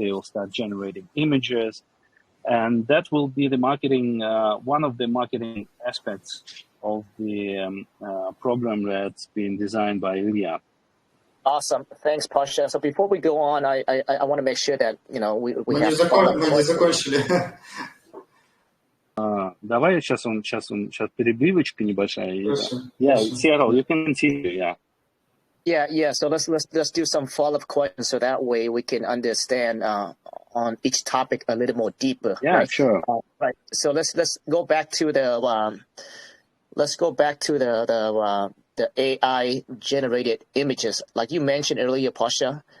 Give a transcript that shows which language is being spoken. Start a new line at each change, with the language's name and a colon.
English: They will start generating images. And that will be the marketing, one of the marketing aspects of the program that's been designed by Ilya. Awesome. Thanks, Pasha. So before we go on, I want to make sure that, you know, we
Russian: Мы
English: have...
Russian: не закончили. Давай сейчас перебивочка небольшая.
English: Yeah, Cyril, you can continue, Yeah. So let's do some follow-up questions, so that way we can understand on each topic a little more deeper. Yeah, right? Sure. Right. So let's go back to the the AI generated images, like you mentioned earlier, Pasha.